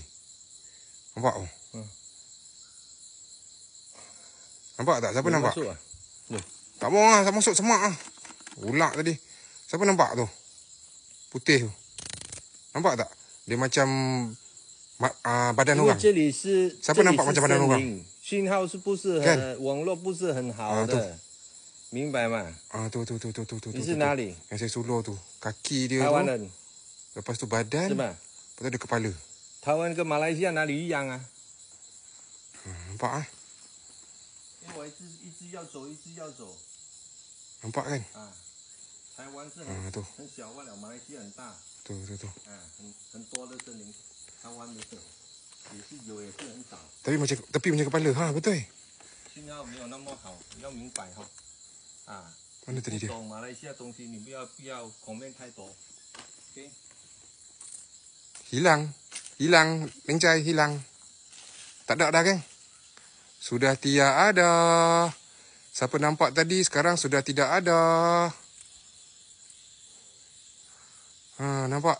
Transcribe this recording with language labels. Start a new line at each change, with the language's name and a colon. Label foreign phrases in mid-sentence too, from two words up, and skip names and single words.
Malay: Nampak tu? Nampak tak? Siapa nampak? Masuk lah. Tak mau lah, tak masuk semak lah. Ulak tadi. Siapa nampak tu? Putih tu. Nampak tak? Dia macam badan orang. Siapa nampak macam badan orang?
Chinese: 信号是不是很网络不是很好的，明白吗？
Malay: tu.
Chinese: 你是哪里？
Malay: Yang saya suluh tu. Kaki dia
Chinese: 台湾
Malay: tu.
Chinese: 人
Malay: Lepas tu badan.
Chinese: 是吧？
Malay: Lepas tu ada kepala.
Chinese: 台湾跟马来西亚哪里一样啊？
Malay: Nampak ah?
Chinese: 因为我一直要走，一直要走。
Malay: Nampak kan?
Chinese: 啊，台湾是很小罢了，马来西亚很大。
Malay: Tu.
Chinese: 啊，很多的森林，台湾的也是有，也是很少。
Malay: Tapi macam kepala. Ha, betul.
Chinese: 信号没有那么好，要明白哈。啊，
Malay: Mana tadi dia?
Chinese: 懂马来西亚东西，你不要comment太多。OK。
Malay: Hilang. Lencai, hilang. Tak ada dah kan? Sudah tiada. Siapa nampak tadi sekarang sudah tidak ada. Nampak?